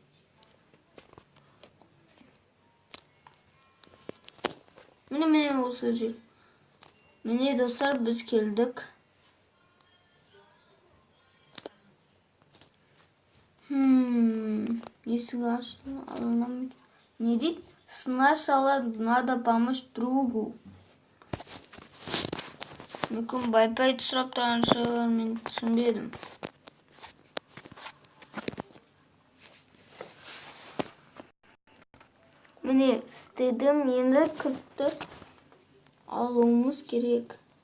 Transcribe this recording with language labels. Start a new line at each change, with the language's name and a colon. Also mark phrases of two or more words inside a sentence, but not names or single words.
Kazakh: Міне осы жер. Міне достар, біз келдік. Есік ашылды. Не дейді?
Russian: Сначала надо помочь другу.
Kazakh: Мүмкін байпай сұрап тұрған шығар, мен түсінбедім. Міне, істедім, енді кілтті алуымыз керек.